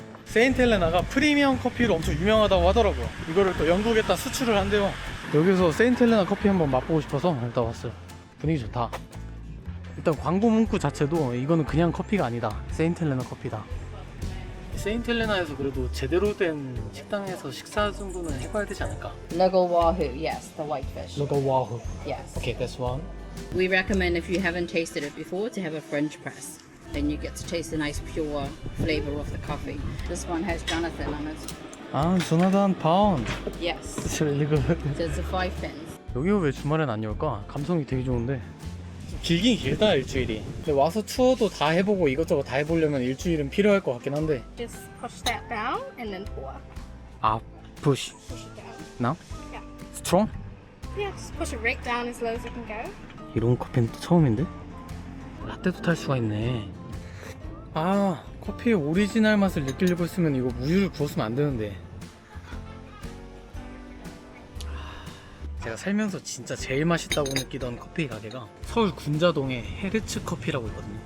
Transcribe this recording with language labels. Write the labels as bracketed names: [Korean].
[Korean] 세인트 헬레나가 프리미엄 커피로 엄청 유명하다고 하더라고요. 이거를 또 영국에다 수출을 한대요. 여기서 세인트 헬레나 커피 한번 맛보고 싶어서 일단 왔어요. 분위기 좋다. 일단 광고 문구 자체도 이거는 그냥 커피가 아니다. 세인트 헬레나 커피다. 세인트 헬레나에서 그래도 제대로 된 식당에서 식사 정도는 해봐야 되지 않을까? [English] Local wahoo, yes, the whitefish. Local wahoo. Yes. Okay, that's one. We recommend if you haven't tasted it before to have a French press. Then you get to taste the nice pure flavor of the coffee. This one has Jonathan on it. [Korean] 아, 조나단 파운드. [English] Yes. It's really good. So it's the 5 pence. [Korean] 여기가 왜 주말엔 안 열까? 감성이 되게 좋은데. 길긴 길다, 일주일이. 근데 와서 투어도 다 해보고 이것저것 다 해보려면 일주일은 필요할 것 같긴 한데. [English] Just push that down and then pour. 아, push. Push it down. Now? Yeah. Strong? Yeah, just push it right down as low as it can go. [Korean] 이런 커피는 또 처음인데? 라떼도 탈 수가 있네. 아, 커피의 오리지널 맛을 느끼려고 했으면 이거 우유를 부었으면 안 되는데. 제가 살면서 진짜 제일 맛있다고 느끼던 커피 가게가 서울 군자동에 헤르츠 커피라고 있거든요.